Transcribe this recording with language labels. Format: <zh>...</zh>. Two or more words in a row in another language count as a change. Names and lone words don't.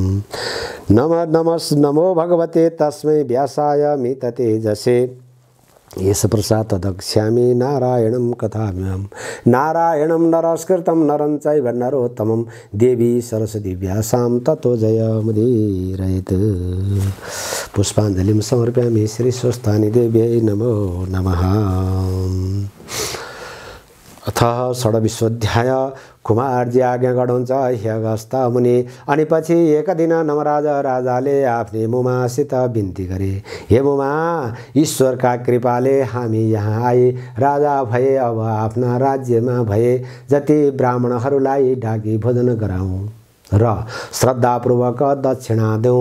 <sa>नमो भगवते तस्मै व्यासाय मिततेजसे येष प्रसाद तदक्ष्यामि नारायणं कथाम्यहं नारायणं नरस्कृतं नरं चैव नरोत्तमं देवी सरस्वती व्यासां ततो जयमुदीरयेत्। पुष्पाञ्जलिं समर्पयामि श्री स्वस्तानी देव्यै नमो नमः। अथ षड्विश्वाध्याय</sa> <ne>कुमारजी आज्ञा गर्नुहुन्छ हे अगस्त्य मुनि। अनि पछि एक दिन नमराज राजाले आफ्नी मुमासित बिन्ती गरे, हे मुमा, ईश्वरका कृपाले हामी यहाँ आए राजा भए, अब आफ्ना राज्यमा भए जति ब्राह्मणहरूलाई ढाकी भोजन गराउँ र श्रद्धापूर्वक दक्षिणा देऊ।</ne>